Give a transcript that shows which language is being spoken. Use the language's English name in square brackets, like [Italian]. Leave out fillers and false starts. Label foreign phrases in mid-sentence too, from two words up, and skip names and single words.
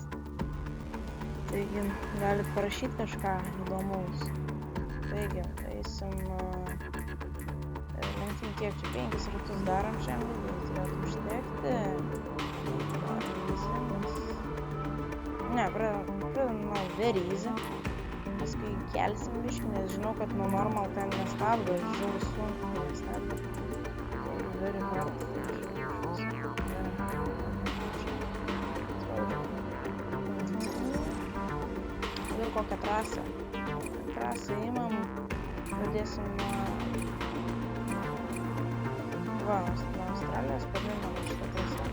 [Lithuanian] Taigi, galit parašyti kažką įdomaus. Taigi, eisim lenktynių kiek čia 5 ratus darom šiandien, bet turėtų užtekti. Ne, pradedam nuo [English] very easy. [Lithuanian] Paskui kelsim biškį, nes žinau, kad nuo normal ten nestabdo, žiūrėjau sunku nestabdo. Tai [English] very hard. [Lithuanian] Ir kokią trasą. Trasą imam, pradėsim nuo Australijos, pradėjom šitą trasą.